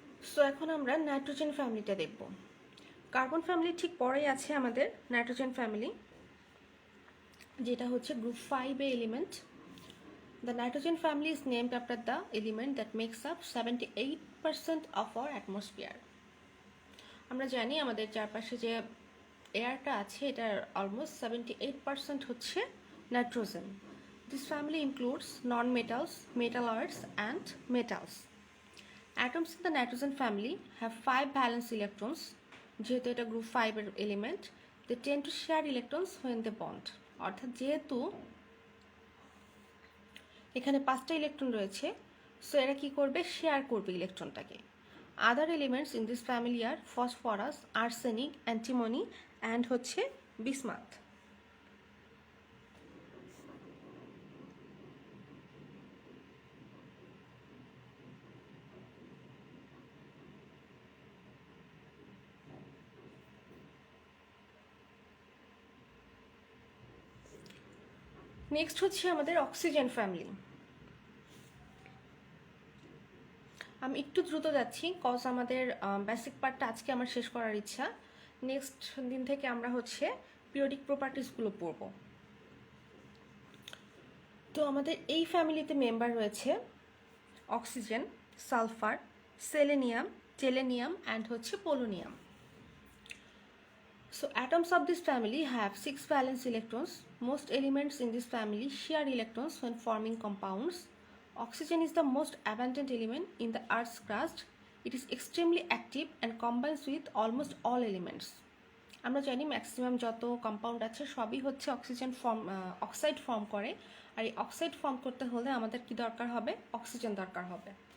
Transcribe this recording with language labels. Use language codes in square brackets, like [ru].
[bn] So এখন আমরা nitrogen ফ্যামিলিটা দেখব। কার্বন ফ্যামিলি ঠিক পরেই আছে আমাদের নাইট্রোজেন ফ্যামিলি, যেটা হচ্ছে group 5 A element. [en] The nitrogen family is named after the element that makes up 78% of our atmosphere. [bn] আমরা জানি আমাদের চারপাশে যে এয়ারটা আছে এটার অলমোস্ট 78% হচ্ছে nitrogen. [en] This family includes non-metals, metalloids and metals. Atoms in the nitrogen family have 5 valence electrons. [bn] যেহেতু এটা গ্রুপ 5 এর element, [en] they tend to share electrons when they bond. [bn] অর্থাৎ যেহেতু এখানে 5টা ইলেকট্রন রয়েছে, সো এরা কি করবে, শেয়ার করবে ইলেকট্রনটাকে। [en] Other elements in this family আর phosphorus, arsenic, antimony and হচ্ছে bismuth. [bn] নেক্সট হচ্ছে আমাদের অক্সিজেন ফ্যামিলি। আমি একটু দ্রুত যাচ্ছি কজ আমাদের বেসিক পার্টটা আজকে আমার শেষ করার ইচ্ছা। নেক্সট দিন থেকে আমরা হচ্ছে পিরিয়ডিক প্রপার্টিসগুলো পড়ব। তো আমাদের এই ফ্যামিলিতে মেম্বার রয়েছে অক্সিজেন, সালফার, সেলেনিয়াম, টেলেনিয়াম অ্যান্ড হচ্ছে polonium. [en] So atoms of this family have 6 valence electrons. Most elements in this family share electrons when forming compounds. Oxygen is the most abundant element in the Earth's crust. It is extremely active and combines with almost all elements. [bn] আমরা জানি maximum যত compound আছে সবই হচ্ছে oxide form করে, আর এই oxide form করতে হলে আমাদের কি দরকার হবে, অক্সিজেন দরকার হবে।